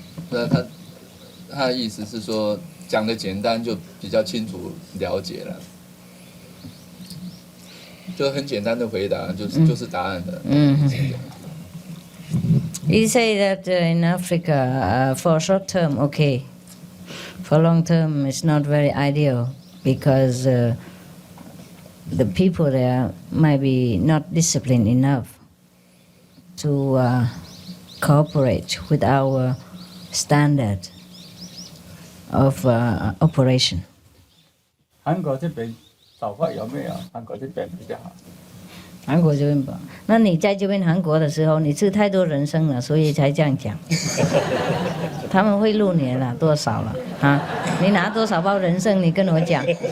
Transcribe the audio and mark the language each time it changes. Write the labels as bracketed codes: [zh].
[zh] 那他的意思是说，讲的简单就比较清楚了解了，就很简单的回答，就是答案的。 [en] He say that in Africa, for short term, okay. For long term, it's not very ideal because the people there might be not disciplined enough to cooperate with our standard of operation. [zh] 韩国这边早发有没有？韩国这边比较好。韩国这边吧，那你在这边韩国的时候，你吃太多人参了，所以才这样讲。他们会录你了，多少了啊？你拿多少包人参？你跟我讲。